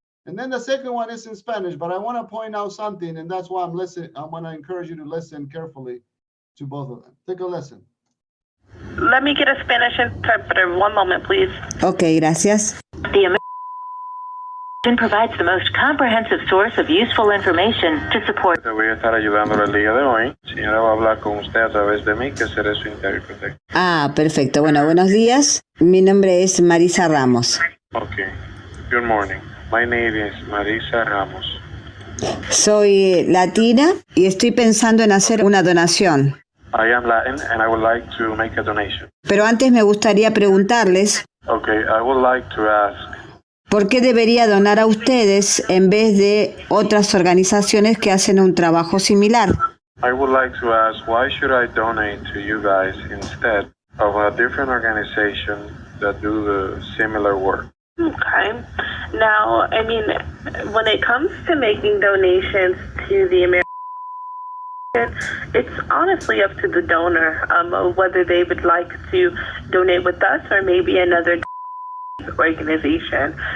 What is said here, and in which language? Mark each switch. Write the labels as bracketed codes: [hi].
[en] And then the second one is in Spanish, but I want to point out something, and that's why I'm going to encourage you to listen carefully to both of them. Take a listen. Let me get a Spanish interpreter. One moment, please. [es] Okay, gracias. [en] The American provides the most comprehensive source of useful information to support. [es] Te voy a estar ayudando el día de hoy. Señora, va a hablar con usted a través de mí, que seré su intérprete. Ah, perfecto. Bueno, buenos días. Mi nombre es Marisa Ramos. [en] Okay. Good morning. My name is Marisa Ramos. [es] Soy latina y estoy pensando en hacer una donación. [en] I am Latin and I would like to make a donation. [es] Pero antes me gustaría preguntarles, [en] Okay, I would like to ask, [es] ¿por qué debería donar a ustedes en vez de otras organizaciones que hacen un trabajo similar? [en] I would like to ask, why should I donate to you guys instead of a different organization that do the similar work? Okay. Now, I mean, when it comes to making donations to the American, it's honestly up to the donor whether they would like to donate with us or maybe another organization.